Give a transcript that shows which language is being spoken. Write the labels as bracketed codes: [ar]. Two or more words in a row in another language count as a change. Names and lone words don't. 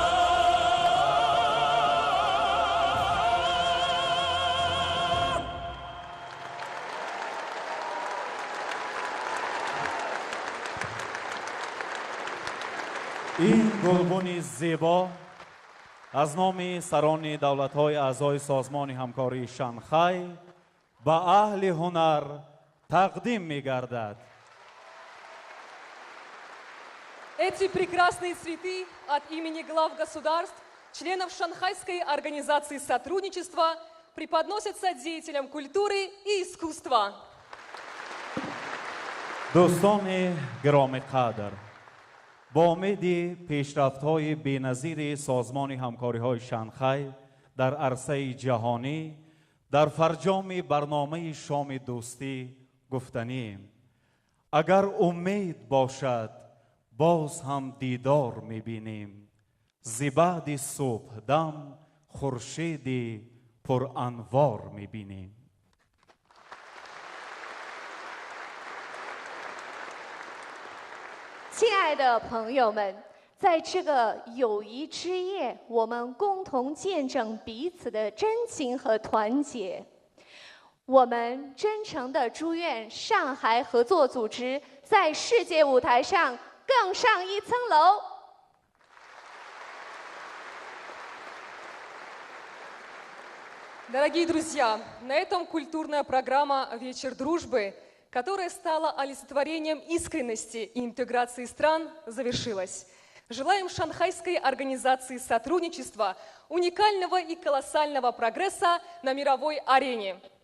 [tg] این گلبن زیبا از نام سران دولت‌های اعضای سازمان همکاری شانگهای به اهل هنر تقدیم می‌گردد. [ru] Эти прекрасные цветы от имени глав государств, членов Шанхайской организации сотрудничества, преподносятся деятелям культуры и искусства. [tg] دوستان گرامی قدر، با امید پیشرفت‌های بی‌نظیر سازمان همکاری‌های شانگهای در عرصه جهانی در فرجام برنامه شام دوستی گفتنیم اگر امید باشد باز هم دیدار می‌بینیم ز بعد صبح دم خورشیدی پر انوار می‌بینیم. [zh] 亲爱的朋友们，在这个友谊之夜，我们共同见证彼此的真情和团结。我们真诚地祝愿上海合作组织在世界舞台上更上一层楼。 [ru] Дорогие друзья, на этом культурная программа «Вечер, дружбы», которая стала олицетворением искренности и интеграции стран, завершилась. Желаем Шанхайской организации сотрудничества уникального и колоссального прогресса на мировой арене.